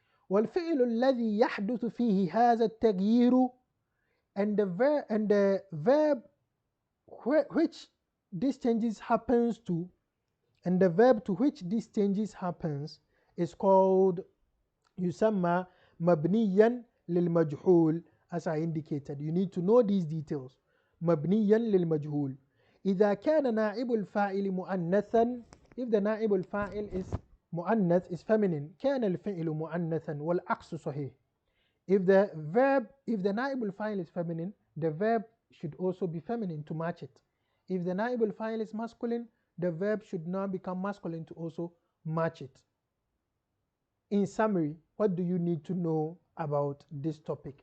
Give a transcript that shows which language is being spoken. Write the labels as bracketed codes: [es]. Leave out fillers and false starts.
[ar] والفعل الذي يحدث فيه هذا التغيير, [en] and the verb which these changes happens to, and the verb to which these changes happens is called [ar] يسمى مبنيا للمجهول, [en] as I indicated. You need to know these details. [ar] مبنيا للمجهول. إذا كان نائب الفاعل مؤنثا, [en] if the [ar] نائب الفاعل is مؤنث, is feminine, كان الفعل مؤنثا والعكس صحيح. [en] If the نائب الفاعل is feminine, the verb should also be feminine to match it. If the نائب الفاعل is masculine, the verb should now become masculine to also match it. In summary, what do you need to know about this topic?